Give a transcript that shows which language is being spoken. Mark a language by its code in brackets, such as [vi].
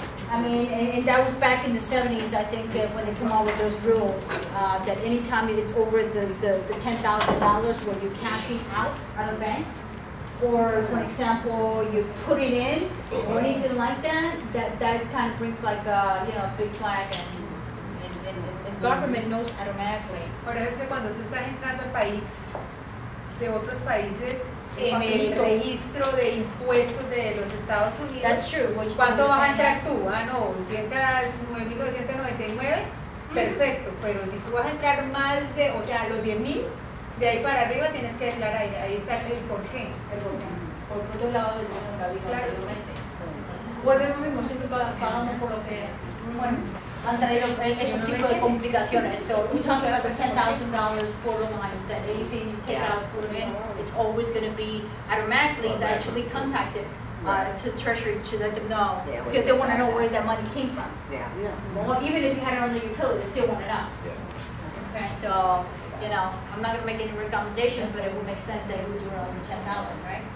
[en] I mean, and that was back in the 70s, I think, when they came out with those rules, that anytime it's over the $10,000 where you're cashing out of a bank, or for example, you put it in, or anything like that, that kind of brings like a, a big flag, and government knows automatically. [es] Por eso es que cuando tú estás entrando al país, de otros países, en el registro de impuestos de los Estados Unidos, [en] That's true. [es] ¿cuánto vas a entrar tú? Ah, no, si entras 9.999, perfecto, pero si tú vas a entrar más de, o sea, los 10.000, de ahí para arriba tienes que declarar, ahí está el por qué. Por otro lado del mundo, la vida, Claro. Volvemos mismo, siempre pagamos por lo que, bueno, han traído esos tipos de complicaciones. [en] So we talk about the $10,000 borderline, that anything you take out, put it in, it's always going to be automatically is actually contacted to the treasury to let them know, Yeah, because they wanna know where that money came from. Yeah. Well, even if you had it on the utility, they still wanna know. Okay, so, you know, I'm not gonna make any recommendation, but it would make sense that we do it under 10,000, right?